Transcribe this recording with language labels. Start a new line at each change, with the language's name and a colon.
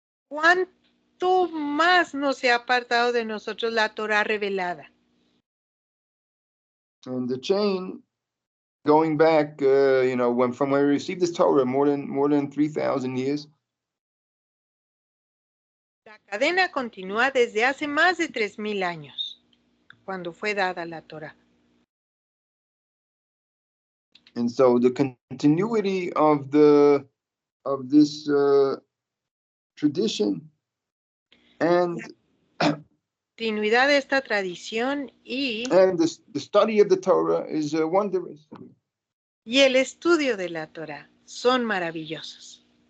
Spanish: ¿Cuánto más no se ha apartado de nosotros la Torah revelada?
English: And the chain going back, from when we received this Torah more than 3,000 years.
Spanish: La cadena continúa desde hace más de 3,000 años, cuando fue dada la Torah.
English: And so the continuity of this tradition and
Spanish: continuidad de esta tradición
English: and the study of the Torah is wondrous.
Spanish: Y el estudio de la Torah son maravillosos.